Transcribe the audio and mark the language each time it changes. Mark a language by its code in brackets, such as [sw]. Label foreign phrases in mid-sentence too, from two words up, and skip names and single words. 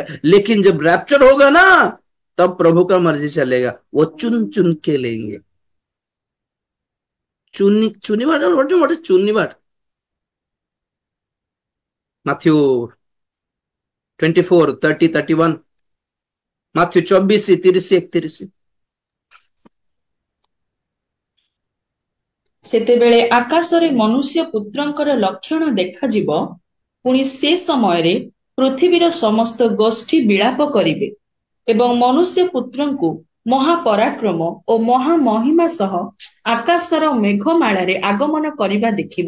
[hi] लेकिन जब रैप्चर होगा ना, तब प्रभु का मर्जी चलेगा, वो चुन चुन के लेंगे। चुनी बाट चुनी बाट मैथ्यू 24, 30, 31, मैथ्यू 24, 30, 31। [or] ସେତେବେଳେ ଆକାଶରେ ମନୁଷ୍ୟ ପୁତ୍ରଙ୍କର ଲକ୍ଷଣ ଦେଖାଯିବ, ପୁଣି ସେ ସମୟରେ ପୃଥିବୀର ସମସ୍ତ ଗୋଷ୍ଠୀ ବିଳାପ କରିବେ ଏବଂ ମନୁଷ୍ୟ ପୁତ୍ରଙ୍କୁ ମହାପରାକ୍ରମ ଓ ମହାମହିମା ସହ ଆକାଶର ମେଘମାଳାରେ ଆଗମନ କରିବା ଦେଖିବେ।